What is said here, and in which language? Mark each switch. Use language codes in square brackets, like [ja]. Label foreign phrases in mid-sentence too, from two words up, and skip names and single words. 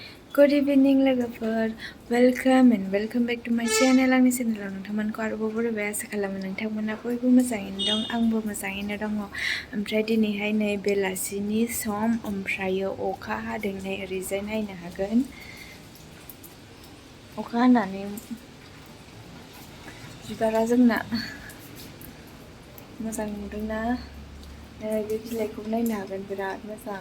[en] Good evening [brx] लोगोफोर [en] welcome and welcome back to my channel [brx] आंनि चेनेलाव नोंथांमोनखौ आरोबाव बरायबाय आसा खालामो नोंथांमोना बयबो मोजाङैनो दं आंबो मोजाङैनो दङ ओमफ्राय दिनैहाय नै बेलासिनि सम ओमफ्रायो अखा हादों नै ओरैजाय नायनो हागोन अखा हानानै बिबारा जोंना मोजां नुदोंना नै बे बिलाइखौ नायनो हागोन बिराद मोजां